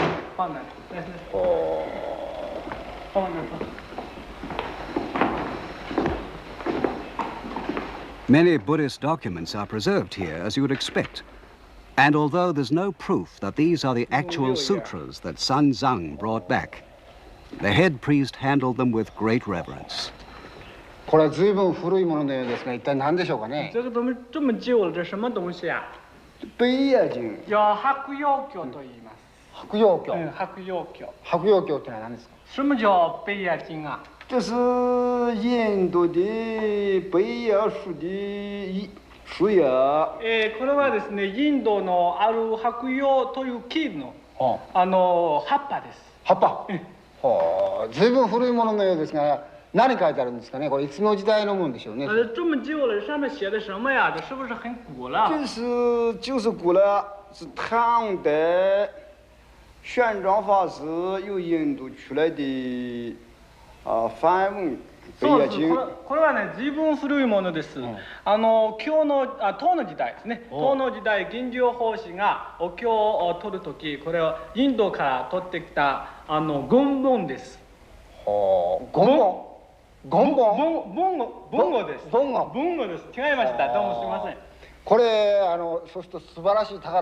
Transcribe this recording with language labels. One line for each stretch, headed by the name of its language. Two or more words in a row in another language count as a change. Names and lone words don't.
Chinese: 放那里，来来，哦。放那里。
English: Many Buddhist documents are preserved here, as you would expect. And although there's no proof that these are the actual sutras that Sun Zhang brought back, the head priest handled them with great reverence.
Japanese: これは随分古いもののようですが、一体何でしょうかね。
Chinese: 这个怎么这么旧了？这什么东西啊？北野经。
Japanese: 叫白药経と言います。白药経。白药経。白药経ってのは何ですか？
Chinese: 什么叫北野经啊？这是印度的北野树的树叶。
Japanese: これはですね、インドのある白葉という木の葉っぱです。葉っぱ。はあ、随分古いもののようですが、何書いてあるんですかね。これいつの時代のものでしょうね。
Chinese: 这么旧了，上面写的什么呀？这是不是很古了？就是古了，是唐代玄奘法师由印度出来的。梵文
Japanese: そうです。これはね、随分古いものです。今日の唐の時代ですね。唐の時代、玄奘法師がお経を取るとき、これはインドから取ってきた言文です。言語です。文語です。違いました。どうもすみません。これそうすると素晴らしい宝。